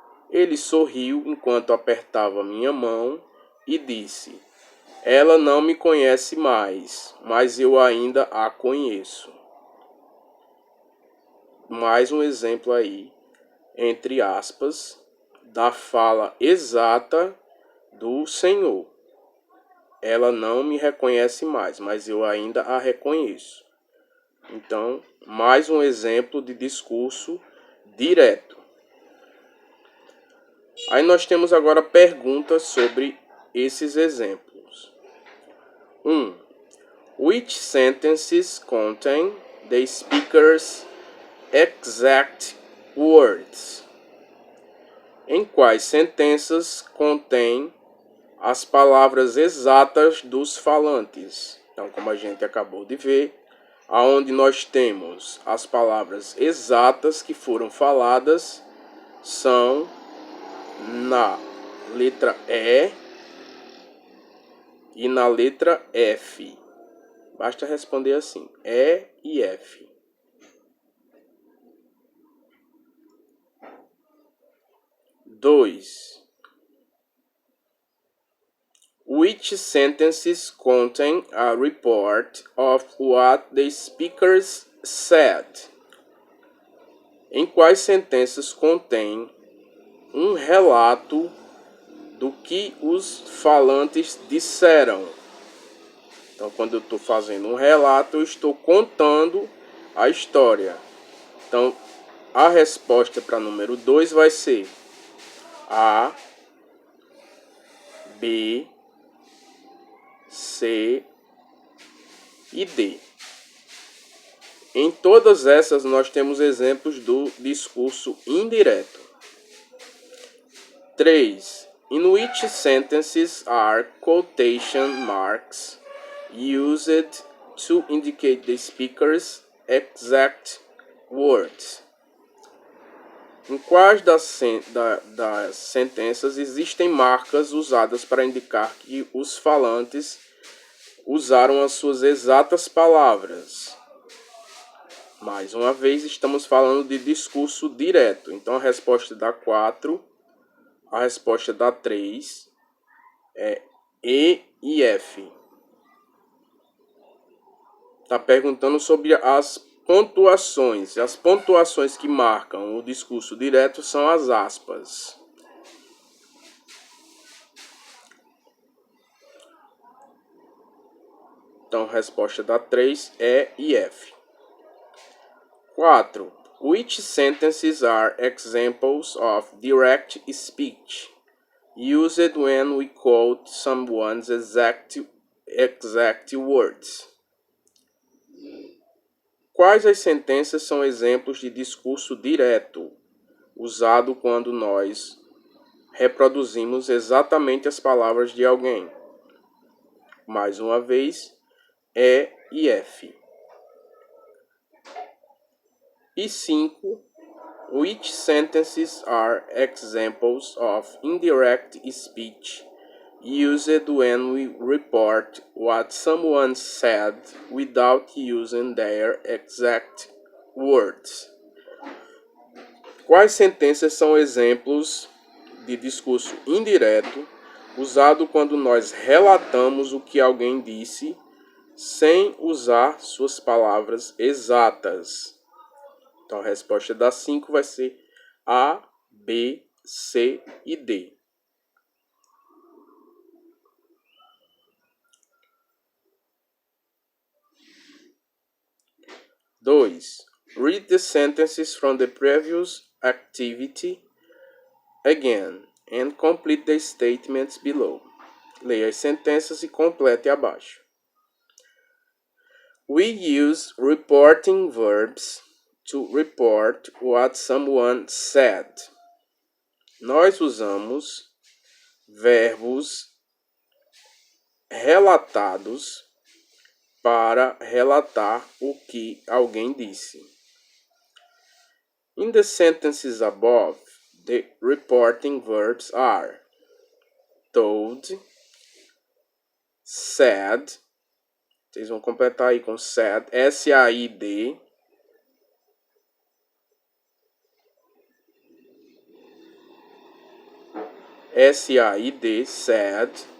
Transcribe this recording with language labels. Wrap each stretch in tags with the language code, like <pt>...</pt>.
<pt>Ele sorriu enquanto apertava minha mão e disse, Ela não me conhece mais, mas eu ainda a conheço. Mais um exemplo aí, entre aspas, da fala exata do Senhor. Ela não me reconhece mais, mas eu ainda a reconheço. Então, mais um exemplo de discurso direto. Aí nós temos agora perguntas sobre esses exemplos. 1.</pt> <en>Which sentences contain the speaker's exact words?</en> <pt>Em quais sentenças contém as palavras exatas dos falantes? Então, como a gente acabou de ver, aonde nós temos as palavras exatas que foram faladas são na letra E e na letra F. Basta responder assim, E e F. 2.</pt> <en>Which sentences contain a report of what the speakers said?</en> <pt>Em quais sentenças contém um relato do que os falantes disseram? Então, quando eu estou fazendo um relato, eu estou contando a história. Então, a resposta para número 2 vai ser A, B, C e D. Em todas essas, nós temos exemplos do discurso indireto. 3.</pt> <en>In which sentences are quotation marks used to indicate the speaker's exact words?</en> <pt>Em quais das sentenças existem marcas usadas para indicar que os falantes usaram as suas exatas palavras? Mais uma vez, estamos falando de discurso direto. Então, a resposta da 4, a resposta da 3 é E e F. Está perguntando sobre as pontuações. As pontuações que marcam o discurso direto são as aspas. Então, a resposta da 3 é E e F. 4.</pt> <en>Which sentences are examples of direct speech used when we quote someone's exact words?</en> <pt>Quais as sentenças são exemplos de discurso direto, usado quando nós reproduzimos exatamente as palavras de alguém? Mais uma vez, E e F. E 5.</pt> <en>Which sentences are examples of indirect speech used when we report what someone said without using their exact words?</en> <pt>Quais sentenças são exemplos de discurso indireto usado quando nós relatamos o que alguém disse sem usar suas palavras exatas? Então, a resposta da 5 vai ser A, B, C e D. 2.</pt> <en>Read the sentences from the previous activity again and complete the statements below.</en> <pt>Leia as sentenças e complete abaixo.</pt> <en>We use reporting verbs to report what someone said.</en> <pt>Nós usamos verbos relatados para relatar o que alguém disse.</pt> <en>In the sentences above, the reporting verbs are told, said,</en> <pt>vocês vão completar aí com</pt> <en>said, S-A-I-D, S-A-I-D, said,</en>